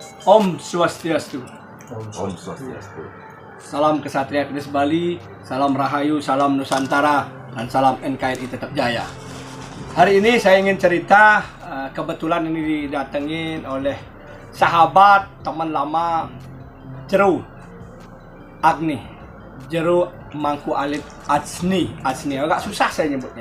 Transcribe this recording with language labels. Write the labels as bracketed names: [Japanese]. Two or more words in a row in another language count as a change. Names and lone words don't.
[Balinese] Om Swastiastu. Om Swastiastu. [Indonesian] Salam Kesatria Kris Bali, salam Rahayu, salam Nusantara, dan salam NKRI tetap jaya. Hari ini saya ingin cerita, kebetulan ini didatengin oleh sahabat, teman lama, Jeru Agni, Jeru Mangku Alit Ajni, agak susah saya nyebutnya.